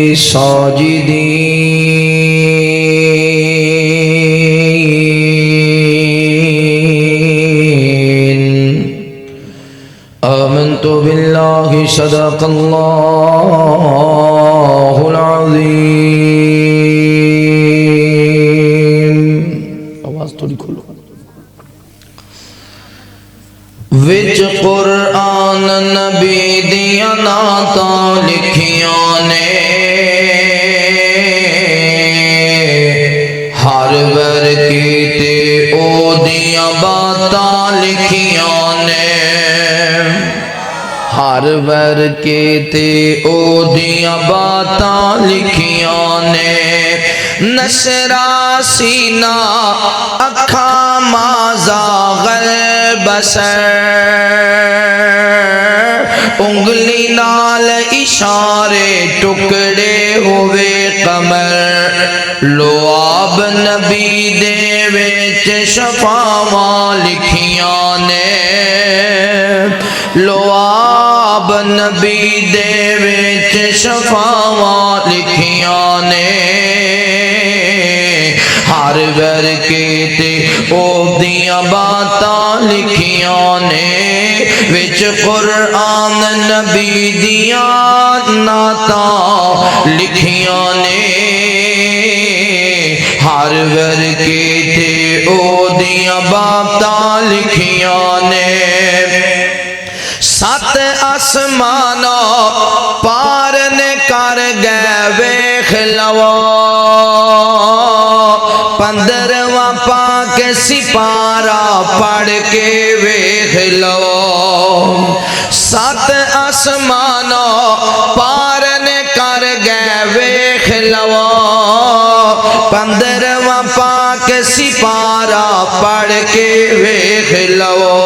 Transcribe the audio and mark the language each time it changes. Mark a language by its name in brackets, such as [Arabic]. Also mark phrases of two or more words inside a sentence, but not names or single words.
[Arabic] ساجدين آمنت بالله صدق الله العظيم [Punjabi] آواز تھوڑی کھولو وچ قرآن نبی دیا نعتاں لکھیاں نے ہر ور کیتے او دیا باتاں لکھیاں نے ہر ور کیتے او دیا باتاں لکھیاں نے نشرا سینہ اکھا [Arabic] مازاغ البصر [Punjabi] انگلی نال اشارے ٹکڑے ہوئے قمر لعاب نبی دے وچ شفاواں لکھیاں نے لعاب نبی دے وچ شفاواں لکھیاں نے ہر ور کیتے او دیاں باتاں لکھیاں نے وچ قرآن نبی دیاں نعتاں لکھیاں نے ہر ور کیتے او دیاں باتاں لکھیاں نے 7 آسمانوں پار نے کر گئے ویکھ لو 15واں پاک سپارہ پڑھ کے ویکھ لو 7 آسمانوں پار نے کر گئے ویکھ لو 15واں پاک سپارہ پڑھ کے ویکھ لو